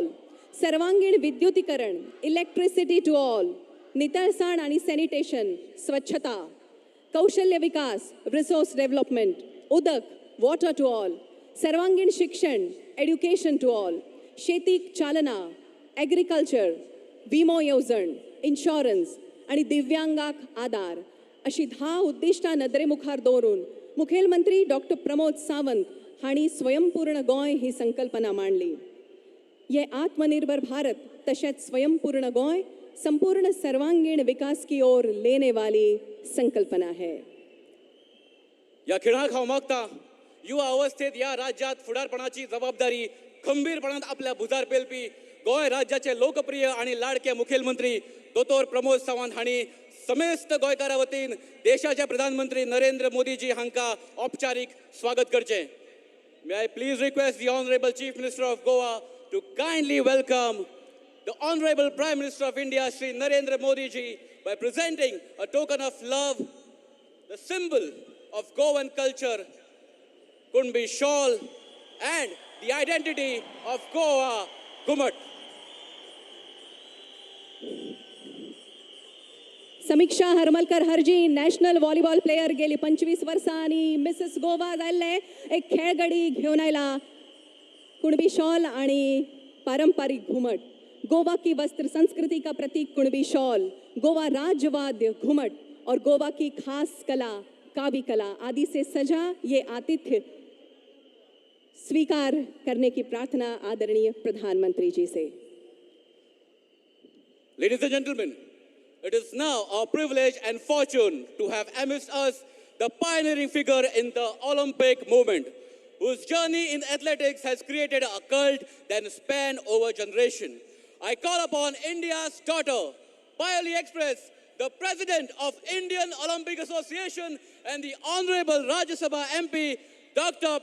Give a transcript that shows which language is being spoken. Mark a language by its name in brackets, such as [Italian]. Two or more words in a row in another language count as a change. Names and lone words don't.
[Konkani] सर्वांगीण विद्युतीकरण, [English] electricity to all, [Konkani] नितळसाण आनी सॅनिटेशन, स्वच्छता, कौशल्य विकास, [English] resource development, [Konkani] उदक, [English] water to all, [Konkani] सर्वांगीण शिक्षण, [English] education to all, [Konkani] शेतीक चालना, एग्रीकल्चर, विमो येवजण, इन्शुरन्स आणि दिव्यांगाक आदार अशी 10 उद्दिष्टां नदरे मुखार दवरून मुखेलमंत्री डॉक्टर प्रमोद सावंत हांणी स्वयंपूर्ण गोंय ही संकल्पना मांडली। [Hindi] ये आत्मनिर्भर भारत तशेंच स्वयंपूर्ण गोंय संपूर्ण सर्वांगीण विकास की ओर लेने वाली संकल्पना है। [Konkani] या खेळाक हांव मागता युवा अवस्थेत या राज्यात फुडारपणाची जबाबदारी खंबीरपणान आपल्या भुजार पेलपी गोंय राज्याचे लोकप्रिय आणि लाडके मुखेलमंत्री दोतोर प्रमोद सावंत हांणी समेस्त गोंयकारा वतीन देशाचे प्रधानमंत्री नरेंद्र मोदीजी हांकां औपचारीक स्वागत करचें। [English] May I please request the Honorable Chief Minister of Goa to kindly welcome the Honorable Prime Minister of India, Shri Narendra Modi ji, by presenting a token of love, the symbol of Goan culture, Kunbi shawl, and the identity of Goa, Gumat. [Konkani] समीक्षा हरमलकर हरजी [English] national volleyball player [Konkani] गेली 25 वर्सां आणि मिसेस गोवा जाल्ले एक खेळगडी घेऊन आयला। कुणबी शॉल आणि पारंपरिक घुमट। [Hindi] गोवा की वस्त्र संस्कृति का प्रतीक कुणबी शॉल, गोवा राज्यवाद्य घुमट और गोवा की खास कला कावी कला आदि से सजा ये आतिथ्य स्वीकार करने की प्रार्थना आदरणीय प्रधानमंत्री जी से। [English] Ladies and gentlemen, it is now our privilege and fortune to have amidst us the pioneering figure in the Olympic movement, whose journey in athletics has created a cult that spanned over generation. I call upon India's daughter, Payali Express, the President of Indian Olympic Association and the Honorable Rajya Sabha MP, Dr.